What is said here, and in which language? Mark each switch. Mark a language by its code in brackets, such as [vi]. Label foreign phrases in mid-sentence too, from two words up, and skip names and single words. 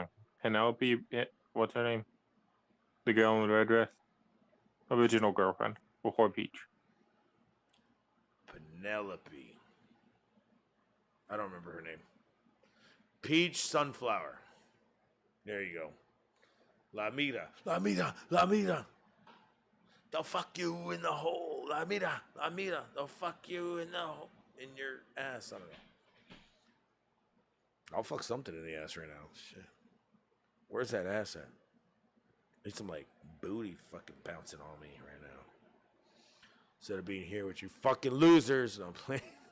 [en] Penelope. What's her name? The girl in the red dress. Original girlfriend before Peach. Penelope. I don't remember her name. Peach Sunflower. There you go. [es] La mira. La mira. La mira. [en] They'll fuck you in the hole. [es] La mira. La mira. [en] They'll fuck you in the hole. In your ass. I don't know. I'll fuck something in the ass right now. Shit. Where's that ass at? There's some like booty fucking bouncing on me right now. Instead of being here with you fucking losers.